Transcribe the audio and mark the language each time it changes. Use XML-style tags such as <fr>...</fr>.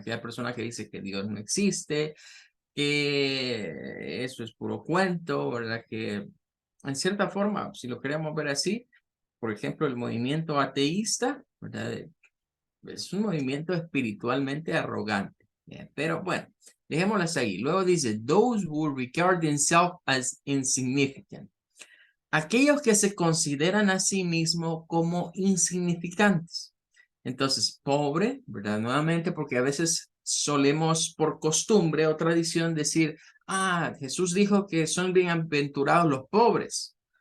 <es>Aquella persona que dice que Dios no existe, que eso es puro cuento, ¿verdad? Que en cierta forma, si lo queremos ver así, por ejemplo, el movimiento ateísta, ¿verdad? Es un movimiento espiritualmente arrogante. Bien, pero bueno, dejémoslas ahí. Luego dice,</es> <en>those who regard themselves as insignificant.</en> <es>Aquellos que se consideran a sí mismos como insignificantes. Entonces, pobre, ¿verdad? Nuevamente, porque a veces solemos por costumbre o tradición decir, ah, Jesús dijo que son bienaventurados los pobres.</es>